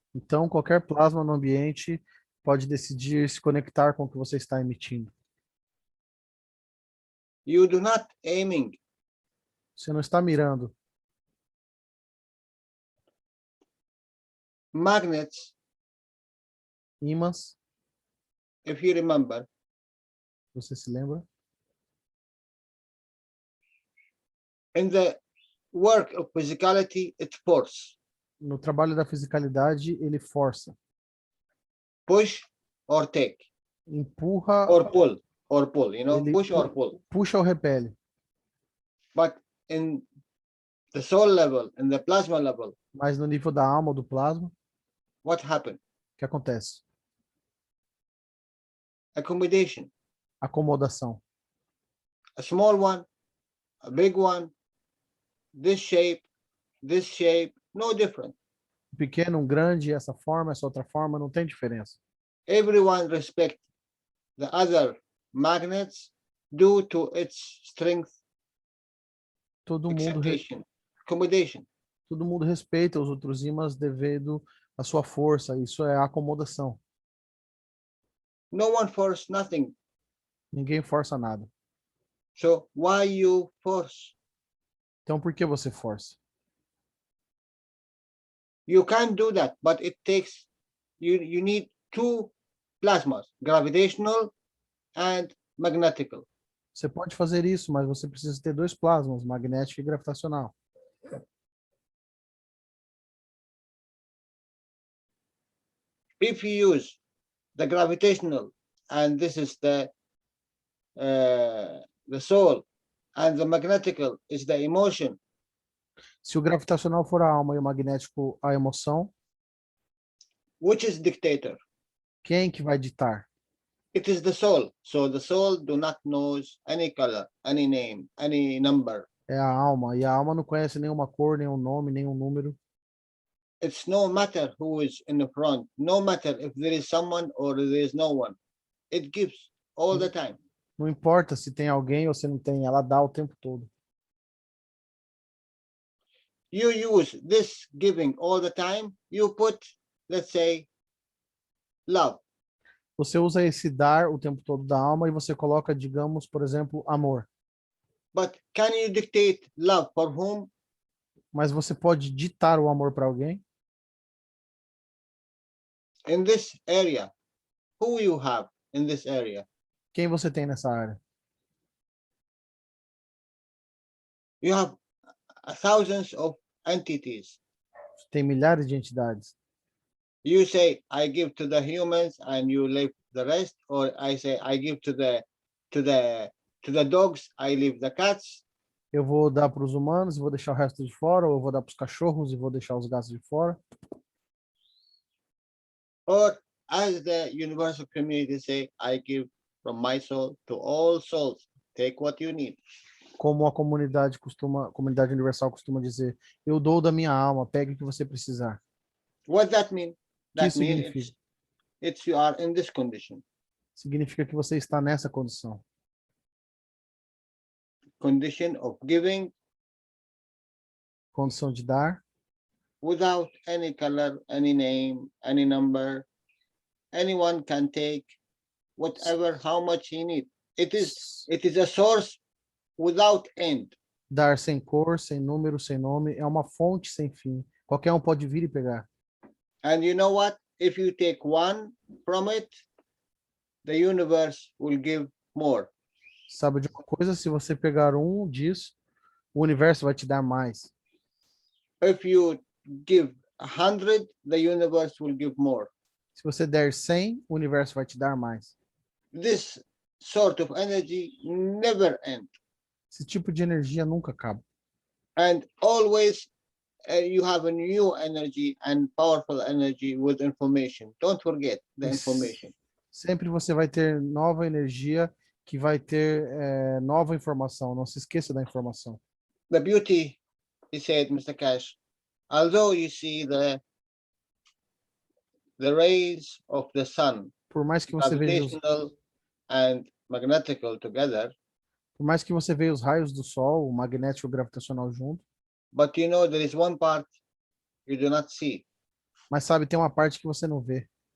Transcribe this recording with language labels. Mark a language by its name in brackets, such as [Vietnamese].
[Portuguese] Então, qualquer plasma no ambiente pode decidir se conectar com o que você está emitindo. [English] You do not aiming. [Portuguese] Você não está mirando. [English] Magnets, [Portuguese] Ímãs, [English] if you remember, [Portuguese] você se lembra? [English] in the work of physicality, it's force, [Portuguese] No trabalho da fisicalidade, ele força, [English] push or take, [Portuguese] empurra, [English] or pull, you know, [Portuguese] ele [English] push or pull. [Portuguese] puxa ou repele. [English] But in the soul level, in the plasma level, [Portuguese] Mas no nível da alma ou do plasma, o [English] what happened? [Portuguese] que acontece? [English] Accommodation, [Portuguese] Acomodação. [English] a small one, a big one, this shape, no different. [Portuguese] Um pequeno, um grande, essa forma, essa outra forma, não tem diferença. [English] Everyone respect the other magnets due to its strength, [Portuguese] Todo mundo, [English] accommodation. [Portuguese] todo mundo respeita os outros ímãs devido à sua força. Isso é acomodação. [English] No one force nothing. [Portuguese] Ninguém força nada. [English] So why you force? [Portuguese] Então, por que você força? [English] You can't do that, but it takes, you need two plasmas, gravitational and magnetical. [Portuguese] Você pode fazer isso, mas você precisa ter dois plasmas, magnético e gravitacional. [English] If you use the gravitational, and this is the soul, and the magnetical is the emotion, [Portuguese] Se o gravitacional for a alma e o magnético a emoção, [English] which is dictator? [Portuguese] quem que vai ditar? [English] It is the soul. So the soul do not knows any color, any name, any number. [Portuguese] É a alma. E a alma não conhece nenhuma cor, nenhum nome, nenhum número. [English] It's no matter who is in the front, no matter if there is someone or there is no one. It gives all the time. [Portuguese] Não importa se tem alguém ou se não tem, ela dá o tempo todo. [English] You use this giving all the time, you put, let's say, love. [Portuguese] Você usa esse dar o tempo todo da alma e você coloca, digamos, por exemplo, amor. [English] But can you dictate love for whom? [Portuguese] Mas você pode ditar o amor para alguém? [English] In this area, who you have in this area? [Portuguese] Quem você tem nessa área? [English] You have thousands of entities. [Portuguese] Tem milhares de entidades. [English] You say, I give to the humans and you leave the rest, or I say, I give to the dogs, I leave the cats. [Portuguese] Eu vou dar para os humanos e vou deixar o resto de fora, ou eu vou dar para os cachorros e vou deixar os gatos de fora. [English] Or as the universal community say, I give from my soul to all souls. Take what you need. [Portuguese] Como a comunidade universal costuma dizer, eu dou da minha alma, pegue o que você precisar. [English] What that mean? [Portuguese] O que [English] That [Portuguese] isso [English] means [Portuguese] significa? [English] it's you are in this condition. [Portuguese] Significa que você está nessa condição. [English] Condition of giving [Portuguese] Condição de dar, [English] without any color, any name, any number. Anyone can take whatever, how much he need. It is a source without end. [Portuguese] dar sem cor, sem número, sem nome, é uma fonte sem fim. Qualquer um pode vir e pegar. [English] And you know what? If you take one from it, the universe will give more. [Portuguese] Sabe de uma coisa? Se você pegar um disso, o universo vai te dar mais. [English] If you give 100, the universe will give more. [Portuguese] Se você der 100, o universo vai te dar mais. [English] This sort of energy never end. [Portuguese] Esse tipo de energia nunca acaba. [English] And always you have a new energy and powerful energy with information. Don't forget the information. [Portuguese] Sempre você vai ter nova energia que vai ter nova informação. Não se esqueça da informação. [English] The beauty he said, Mr. Cash, although you see the rays of the sun, [Portuguese] Por mais que você veja os, [English] gravitational and magnetical together, [Portuguese] por mais que você veja os raios do sol, o magnético e o gravitacional junto, [English] but you know there is one part you do not see. [Portuguese] mas sabe, tem uma parte que você não vê,